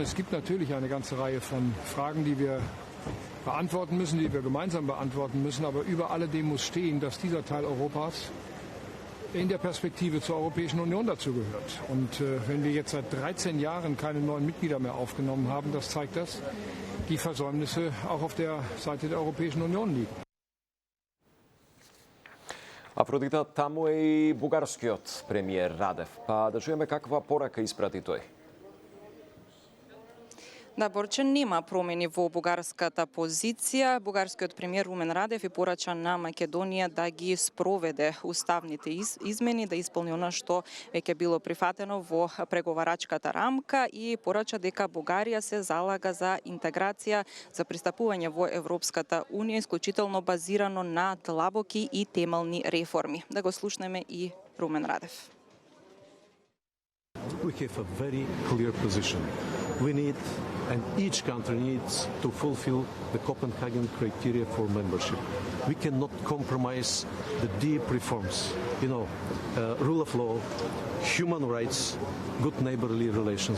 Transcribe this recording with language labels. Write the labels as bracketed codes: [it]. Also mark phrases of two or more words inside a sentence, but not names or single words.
[de] Es gibt natürlich eine ganze Reihe von Fragen, die wir beantworten müssen, die wir gemeinsam beantworten müssen, aber über alledem muss stehen, dass dieser Teil Europas in der Perspektive zur Europäischen Union dazugehört. Und wenn wir jetzt seit 13 Jahren keine neuen Mitglieder mehr aufgenommen haben, das zeigt, dass die Versäumnisse auch auf der Seite der Europäischen Union liegen. [mk] Афродита, таму е и бугарскиот премиер Радев. Па да чуеме каква порака испрати тој. Да, Борче, нема промени во бугарската позиција. Бугарскиот премиер Румен Радев и порача на Македонија да ги спроведе уставните измени, да исполни она што веќе било прифатено во преговарачката рамка и порача дека Бугарија се залага за интеграција, за пристапување во Европската унија, исклучително базирано на длабоки и темелни реформи. Да го слушнеме и Румен Радев. [en] We have a very clear position. We need, and each country needs, to fulfill the Copenhagen criteria for membership. We cannot compromise the deep reforms, rule of law, human rights, good neighborly relations.